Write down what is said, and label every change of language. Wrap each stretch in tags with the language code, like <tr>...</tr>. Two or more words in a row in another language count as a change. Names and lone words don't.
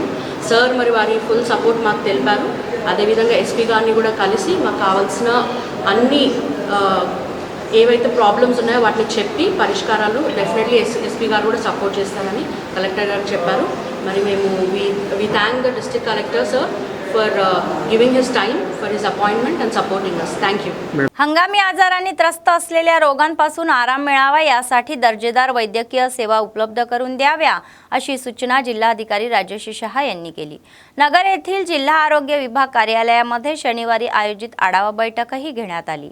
<te>సార్ మరి వారి</te> <en>full support</en> <te>మాకు తెలిపారు. అదేవిధంగా ఎస్పీ గారిని కూడా కలిసి మాకు కావాల్సిన అన్ని ఏవైతే ప్రాబ్లమ్స్ ఉన్నాయో వాటిని చెప్పి పరిష్కారాలు డెఫినెట్లీ ఎస్పీ గారు కూడా సపోర్ట్ చేస్తారని కలెక్టర్ గారు చెప్పారు. మరి మేము</te> <en>we thank the district collector sir for giving his time for his appointment and supporting us. thank you.</en> <mr>हंगामी आजारांनी त्रस्त असलेल्या रोगांपासून आराम मिळावा यासाठी दर्जेदार वैद्यकीय सेवा उपलब्ध करून द्याव्या अशी सूचना जिल्हाधिकारी राजेश शहा यांनी केली. नगर येथील जिल्हा आरोग्य विभाग कार्यालयामध्ये शनिवारी आयोजित आढावा बैठकही घेण्यात आली.</mr>